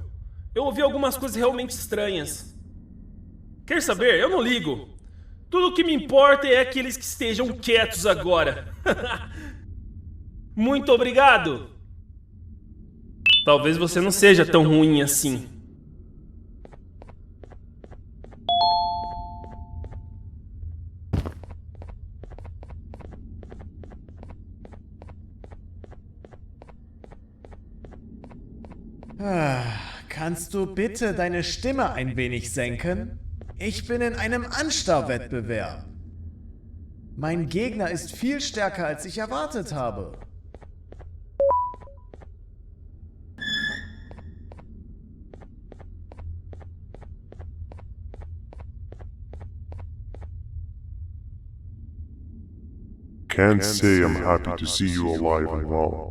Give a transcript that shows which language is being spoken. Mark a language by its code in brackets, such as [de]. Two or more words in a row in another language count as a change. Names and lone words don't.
[pt] Eu ouvi algumas coisas realmente estranhas. Quer saber? Eu não ligo. Tudo o que me importa é aqueles que estejam quietos agora. Muito obrigado. Talvez você não seja tão ruim assim. [de] Kannst du bitte deine Stimme ein wenig senken? Ich bin in einem Anstarrwettbewerb. Mein Gegner ist viel stärker, als ich erwartet habe. [en] Can't say I'm happy to see you alive and well.